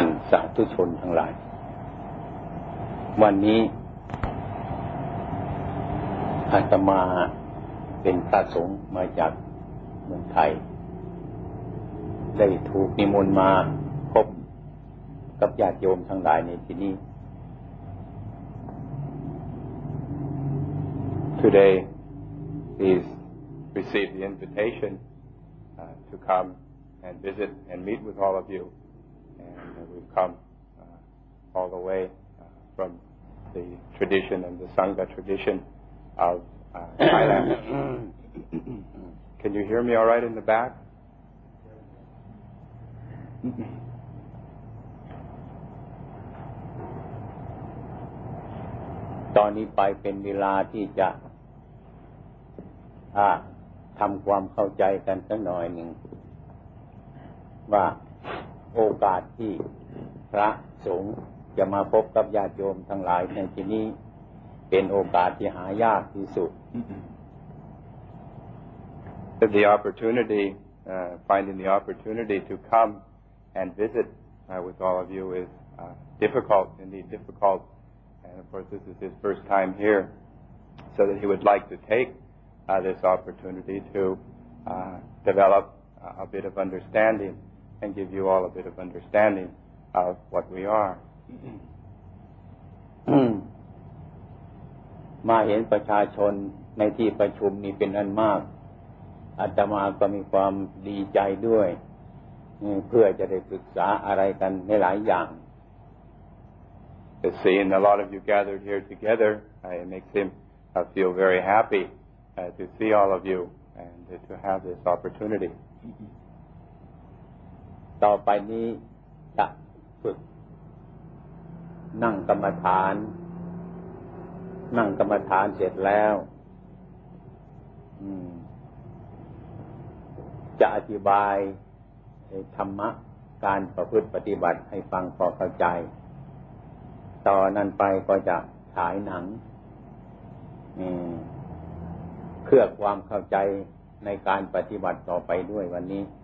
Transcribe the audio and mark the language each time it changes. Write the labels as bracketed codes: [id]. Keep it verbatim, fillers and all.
[th] สาธุชนทั้งหลายวันนี้อาตมาเป็นพระสงฆ์มาจากเมืองไทยได้ถูกนิมนต์มาพบกับญาติโยมทั้งหลายในที่นี้ [en] Today is received the invitation uh, to come and visit and meet with all of you and we've come uh, all the way uh, from the tradition and the Sangha tradition of uh, Thailand. Can you hear me all right in the back? [th] ตอนนี้ไปเป็นเวลาที่จะอ่าทำความเข้าใจกันสักหน่อยหนึ่งว่าโอกาสที่พระสงฆ์จะมาพบกับญาติโยมทั้งหลายในที่นี้เป็นโอกาสที่หายากที่สุด [en] The opportunity uh, finding the opportunity to come and visit uh, with all of you is uh, difficult indeed difficult and of course this is his first time here so that he would like to take uh, this opportunity to uh, develop a bit of understanding and give you all a bit of understanding of what we are [th] มาเห็นประชาชนในที่ประชุมนี่เป็นอันมากอาตมาก็มีความดีใจด้วยเพื่อจะได้ศึกษาอะไรกันในหลายอย่าง [en] Seeing a lot of you gathered here together uh, it makes him uh, feel very happy uh, to see all of you and uh, to have this opportunity [th] ต่อไปนี้จะฝึกนั่งกรรมฐานนั่งกรรมฐานเสร็จแล้วจะอธิบายธรรมะการประพฤติปฏิบัติให้ฟังพอเข้าใจต่อนนั้นไปก็จะฉายหนังเพื่อความเข้าใจในการปฏิบัติต่อไปด้วยวันนี้